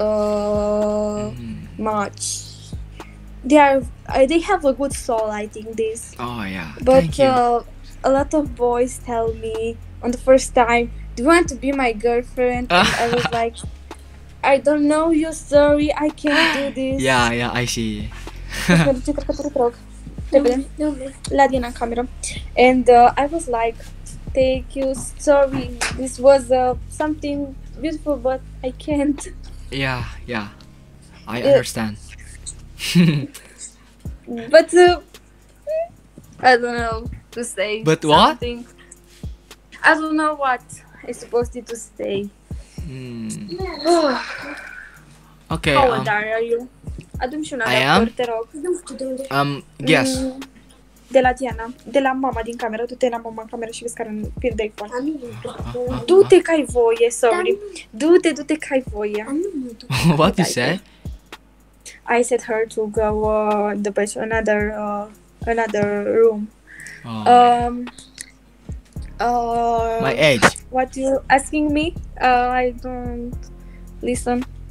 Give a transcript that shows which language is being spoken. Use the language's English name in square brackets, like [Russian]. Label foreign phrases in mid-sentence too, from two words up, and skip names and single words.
[English] Much. They have a good soul. I think this. Oh yeah. But Thank you. a lot of boys tell me on the first time, "Do you want to be my girlfriend?" And I was like, "I don't know you. Sorry, I can't do this." Yeah, I see. [Romanian] La Diana în cameră. [English] And I was like, "Thank you. Sorry, this was something beautiful, but I can't." Yeah. I understand. But I don't know to say. But what? Something. I don't know what I'm supposed to say. Okay. How old are you? [Romanian] Adu-mi și un [English] I am? [Romanian] adaptor, te rog. [English] Guess. [Romanian] De la Diana, de la mama din cameră. Du-te la mama în cameră și vezi care pierde iPhone. Du-te că ai voie, sorry. Du-te că ai voie. [English] What you say? I said her to go the best another room. My age. What you asking me? I don't listen.